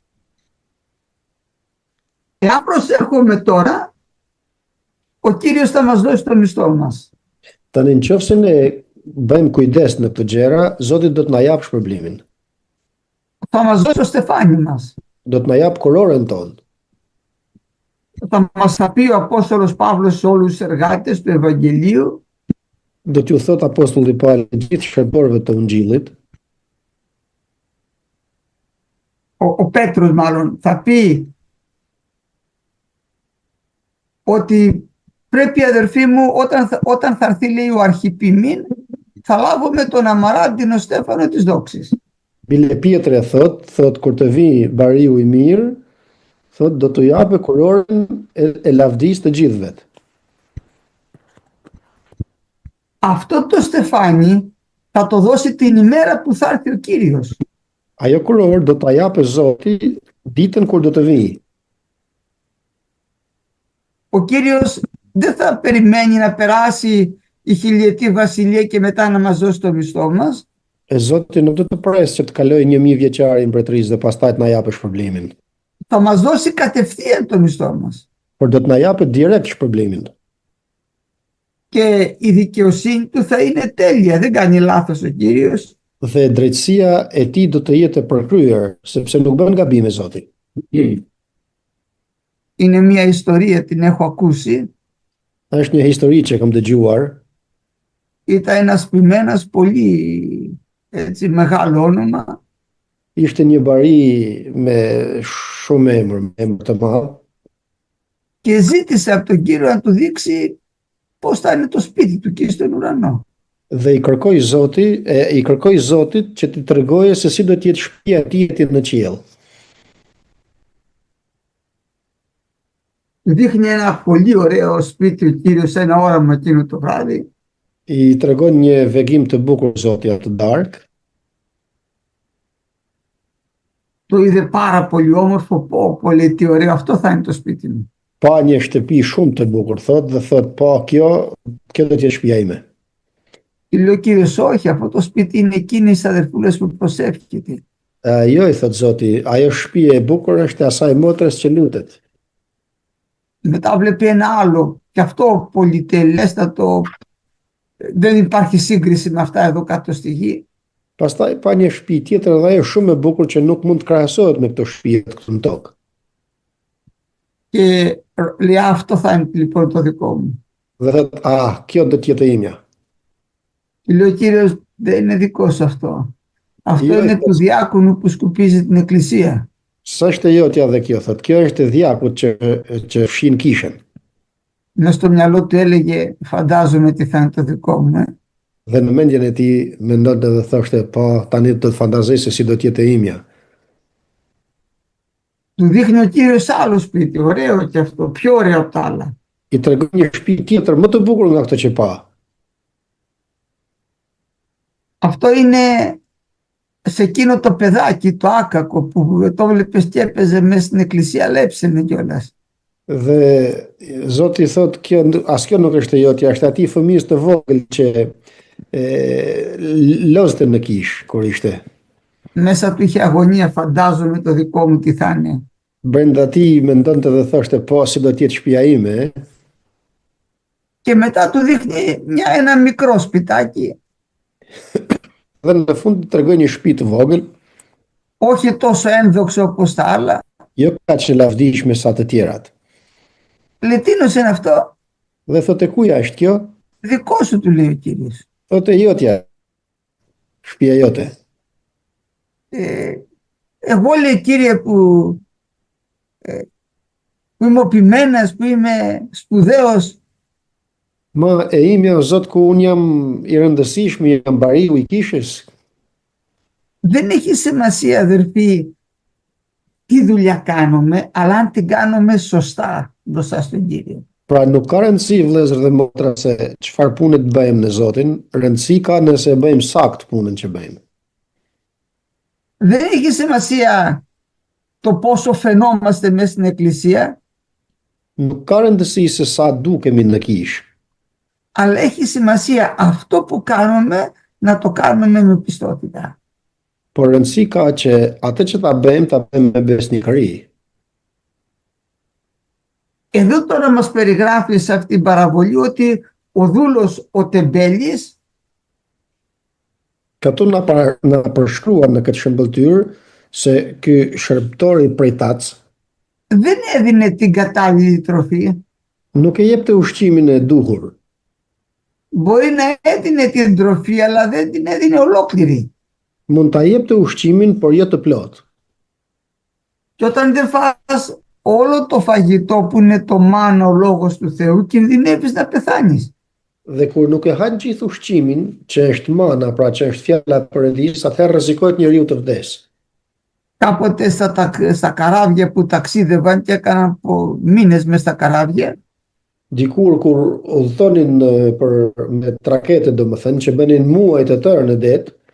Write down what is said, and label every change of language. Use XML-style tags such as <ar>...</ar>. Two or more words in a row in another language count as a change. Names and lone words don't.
<el>Εάν προσέχουμε τώρα, ο Κύριος θα μας δώσει το μισθό μας.</el> <sq>Tani nëse ne bëjmë kujdes në këto gjëra, Zoti do të na jap shpërblimin.</sq> <el>Θα μας δώσει το στεφάνι μας.</el> <sq>Do të na jap kurorën tonë.</sq> <el>Θα μας θα πει ο Απόστολος Παύλος σε όλους τους εργάτες του Ευαγγελίου,</el> <sq>Do t'ju thot Apostulli Pauli gjithë shërborëve të Ungjillit,</sq> <el>ο Πέτρος μάλλον, θα πει ότι πρέπει αδερφοί μου όταν θα έρθει λέει ο Αρχιπιμήν θα λάβουμε τον Αμαράντινο Στέφανο της δόξης.</el> <sq>Bile Pietre thot kur të vi bariu i mirë, thot do t'u japë kurorën e lavdisë të gjithëve.</sq> <el>Αυτό το στεφάνι θα το δώσει την ημέρα που θα έρθει ο Κύριος.</el> <sq>Ajo kurorë do t'a japë Zoti ditën kur do të vijë.</sq> <el>Ο Κύριος δεν θα περιμένει να περάσει η χιλιετή βασιλεία και μετά να μας δώσει το μισθό μας.</el> <sq>Zoti nuk do të presë që të kalojë 1000 vjeçari mbretërisë dhe pastaj të na japë shpërblimin.</sq> <el>Θα μας δώσει κατευθείαν το μισθό μας.</el> <sq>Por do të na japë direkt shpërblimin.</sq> <el>Και η δικαιοσύνη του θα είναι τέλεια. Δεν κάνει λάθος ο Κύριος.</el> <sq>Dhe drejtësia e tij do të jetë e përkryer, sepse nuk bën gabime Zoti.</sq> <el>Είναι μια ιστορία, την έχω ακούσει.</el> <sq>Është një histori që kam dëgjuar.</sq> <el>Ήταν ένας ποιμένας πολύ έτσι, μεγάλο όνομα.</el> <sq>Ishte një bari me shumë emër të madh.</sq> <el>Και ζήτησε από τον Κύριο να του δείξει πώς θα είναι το σπίτι του εκεί στον ουρανό.</el> <sq>Dhe i kërkoi Zotit që t'i tregojë se si do të jetë shtëpia e tij në qiell.</sq> <el>Του δείχνει ένα πολύ ωραίο σπίτι ο Κύριος, ένα όραμα εκείνο το βράδυ.</el> <sq>I tregon një vegim të bukur Zoti atë darkë.</sq> <el>Το είδε πάρα πολύ όμορφο, πω, λέει τι ωραίο, αυτό θα είναι το σπίτι μου.</el> <sq>Pa një shtëpi shumë të bukur, thot, dhe thot, po, kjo do të jetë shtëpia ime.</sq> <el>Και λέει ο Κύριος, όχι, αυτό το σπίτι είναι εκείνες οι αδερφούλες που προσεύχεται.</el> <sq>Jo, i thot Zoti, ajo shtëpia e bukur është e asaj motrës që lutet.</sq> <el>Μετά βλέπει ένα άλλο, και αυτό πολυτελέστατο, δεν υπάρχει σύγκριση με αυτά εδώ κάτω στη γη.</el> <sq>Pastaj pa një shtëpi tjetër dhe ajo shumë e bukur që nuk mund të krahasohet me këto shtëpi këtu në tokë.</sq> <el>Και λέει, αυτό θα είναι λοιπόν το δικό μου.</el> <sq>Dhe thot, kjo do të jetë e imja.</sq> <el>Και λέει ο Κύριος, δεν είναι δικό σου αυτό. Αυτό είναι του διάκονου που σκουπίζει την εκκλησία.</el> <sq>S'është e jotja dhe kjo, thot, kjo është e djakut që fshin kishën.</sq> <el>Μες στο μυαλό του έλεγε, φαντάζομαι τι θα είναι το δικό μου.</el> <sq>Dhe në mendjen e tij mendonte dhe thoshte, po tani do të fantazoj se si do të jetë e imja.</sq> <el>Του δείχνει ο Κύριος άλλο σπίτι, ωραίο και αυτό, πιο ωραίο από τα άλλα.</el> <sq>I tregon një shtëpi tjetër më të bukur nga ato që pa.</sq> <el>Αυτό είναι σε εκείνο το παιδάκι, το άκακο, που το βλέπεις και έπαιζε μέσα στην εκκλησία, αλλά έψαινε κιόλας.</el> <sq>Dhe Zoti thot, kjo nuk është e jotja, është atij fëmijës të vogël që lozte në kish kur ishte.</sq> <el>Μέσα του είχε αγωνία, φαντάζομαι το δικό μου τι θα είναι.</el> <sq>Brenda tij mendonte dhe thoshte, po si do të jetë shtëpia ime.</sq> <el>Και μετά του δείχνει ένα μικρό σπιτάκι.</el> <sq>Dhe në fund të tregoi një shtëpi të vogël.</sq> <el>Όχι τόσο ένδοξο όπως τα άλλα.</el> <sq>Jo kaq e lavdishme sa të tjerat.</sq> <el>Λέει, τίνος είναι αυτό?</el> <sq>Dhe thotë, kuja është kjo?</sq> <el>Δικό σου, του λέει ο Κύριος.</el> <sq>Thotë, jotja, shtëpia jote.</sq> <el>Εγώ, λέει, Κύριε, που είμαι ο ποιμένας, που είμαι σπουδαίος.</el> <sq>Ma e imja o Zot, ku unë jam i rëndësishëm, jam bariu i kishës.</sq> <el>Δεν έχει σημασία, αδερφοί, τι δουλειά κάνουμε, αλλά αν την κάνουμε σωστά μπροστά στον Κύριο.</el> <sq>Pra nuk ka rëndësi, vëllezër dhe motra, se çfarë pune të bëjmë në Zotin, rëndësi ka nëse e bëjmë sakt punën që bëjmë.</sq> <el>Δεν έχει σημασία το πόσο φαινόμαστε μέσα στην εκκλησία.</el> <sq>Nuk ka rëndësi se sa dukemi në kishë.</sq> <el>Αλλά έχει σημασία αυτό που κάνουμε να το κάνουμε με πιστότητα.</el> <sq>Por rëndësi ka që atë që ta bëjmë me besnikëri.</sq> <el>Εδώ τώρα μας περιγράφει σε αυτή την παραβολή ότι ο δούλος, ο τεμπέλης,</el> <sq>Këtu na përshkruan në këtë shëmbëltyr se ky shërbëtori prej tac</sq> <el>δεν έδινε την κατάλληλη τροφή.</el> <sq>nuk e jepte ushqimin e duhur.</sq> <el>Μπορεί να έδινε την τροφή, αλλά δεν την έδινε ολόκληρη.</el> <sq>Mund ta jepte ushqimin, por jo të plot.</sq> <el>Και όταν δεν φας όλο το φαγητό που είναι το μάνα, ο λόγος του Θεού, κινδυνεύεις να πεθάνεις.</el> <sq>Dhe kur nuk e han gjithë ushqimin, që është mana, pra që është fjala e Perëndisë, atëherë rrezikohet njeriu të vdesë.</sq> <el>Κάποτε στα καράβια που ταξίδευαν και έκαναν μήνες μες στα καράβια,</el> <sq>Dikur kur udhëtonin me trakete, domethënë, që bënin muaj të tërë në det,</sq>